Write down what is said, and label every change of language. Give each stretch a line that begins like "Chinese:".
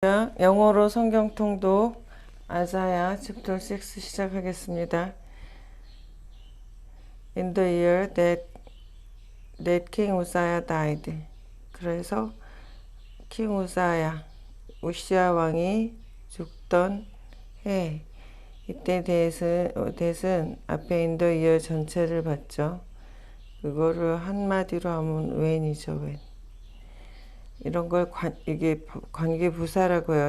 Korean: 영어로 성경 통독 아사야 챕터 6 시작하겠습니다.
English: In the year that King Uzziah died.
Korean: 그래서 king 우사야, 우시아 왕이 죽던 해, 이때 대은 앞에
English: in the year
Korean: 전체를 봤죠. 그거를 한마디로 하면 when이죠, when. 이런 걸 이게 관계부사라고 해요.